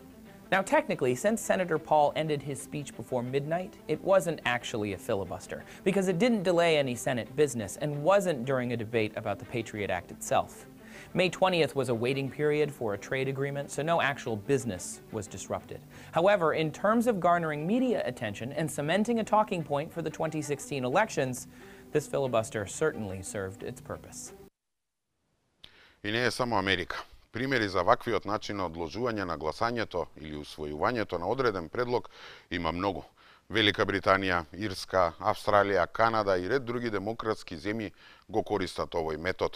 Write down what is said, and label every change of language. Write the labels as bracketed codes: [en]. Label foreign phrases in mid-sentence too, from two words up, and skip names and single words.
[en] Now technically, since Senator Paul ended his speech before midnight, it wasn't actually a filibuster, because it didn't delay any Senate business and wasn't during a debate about the Patriot Act itself. May 20th was a waiting period for a trade agreement, so no actual business was disrupted. However, in terms of garnering media attention and cementing a talking point for the 2016 elections, this filibuster certainly served its purpose. [mk] И не е само Америка. Примери за ваквиот начин на одложување на гласањето или усвојувањето на одреден предлог има многу. Велика Британија, Ирска, Австралија, Канада и ред други демократски земји го користат овој метод.